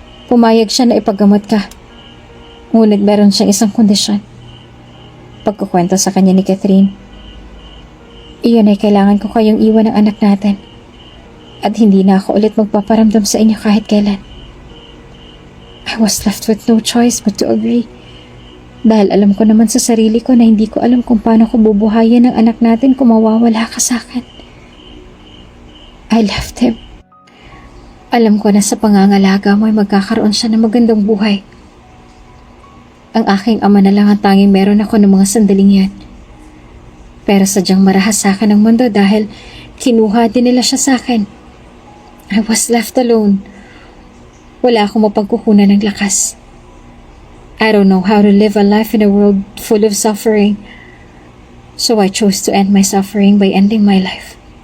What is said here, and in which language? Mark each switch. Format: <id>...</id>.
<tl>Pumayag siya na ipaggamot ka. Ngunit meron siyang isang kondisyon. Pagkukwento sa kanya ni Catherine, iyon ay kailangan ko kayong iwan ng anak natin. At hindi na ako ulit magpaparamdam sa inyo kahit kailan.</tl> <en>I was left with no choice but to agree.</en> <tl>Dahil alam ko naman sa sarili ko na hindi ko alam kung paano ko bubuhayin ang anak natin kung mawawala ka sa akin.</tl> <en>I left him.</en> <tl>Alam ko na sa pangangalaga mo ay magkakaroon siya ng magandang buhay. Ang aking ama na lang ang tanging meron ako ng mga sandaling yan. Pero sadyang marahas sa akin ang mundo dahil kinuha din nila siya sa akin.</tl> <en>I was left alone.</en> <tl>Wala akong mapagkukunan ng lakas.</tl> <en>I don't know how to live a life in a world full of suffering. So I chose to end my suffering by ending my life.</en>